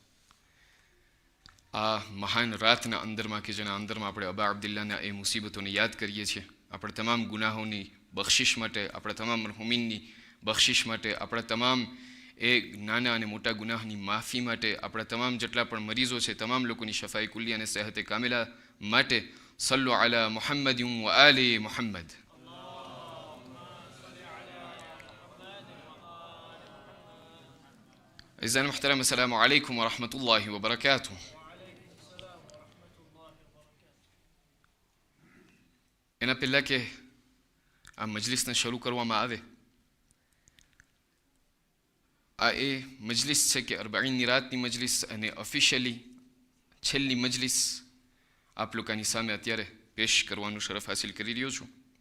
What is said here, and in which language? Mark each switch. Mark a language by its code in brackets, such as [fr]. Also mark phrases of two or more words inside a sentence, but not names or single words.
[gu] આ મહાન રાતના અંદરમાં કે જેના અંદરમાં આપણે અબા અબ્દુલ્લાના એ મુસીબતોને યાદ કરીએ છીએ, આપણા તમામ ગુનાહોની બખ્શિશ માટે, આપણા તમામ મરહુમીનની બખ્શિશ માટે, આપણા તમામ એ નાના અને મોટા ગુનાહની માફી માટે, આપણા તમામ જેટલા પણ મરીઝો છે તમામ લોકોની શફાઈ કુલ્લી અને સેહતે કામિલા માટે [ar] صلوا على محمد وآل محمد. أعزائي المحترم السلام عليكم ورحمة الله وبركاته. [gu] એના પહેલાં કે આ મજલિસને શરૂ કરવામાં આવે, આ એ મજલિસ છે કે 40ની રાતની મજલિસ અને ઓફિશિયલી છેલ્લી મજલિસ આપ લોકોની સામે અત્યારે પેશ કરવાનું શરફ હાસિલ કરી રહ્યો છું.